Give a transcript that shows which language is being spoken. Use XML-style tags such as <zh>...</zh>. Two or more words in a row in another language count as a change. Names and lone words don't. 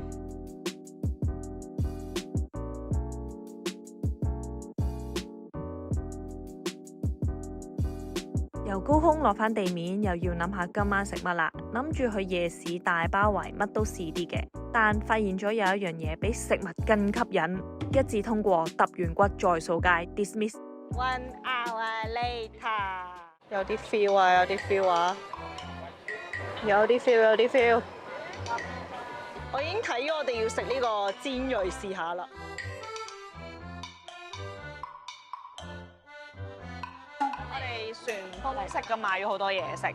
<yue>由高空落返地面，又要諗下今晚食乜啦。諗住去夜市大包圍，乜都試啲嘅。但發現咗有一樣嘢比食物更吸引，一致通過，揼完骨再掃街 ，dismiss。</yue> <en>1 hour later，</en> <yue>有啲 feel 啊，有啲 feel 啊，有啲 feel。我已經睇咗，我哋要食呢個煎魚試下啦。我哋旋風式咁買咗好多嘢食。</yue>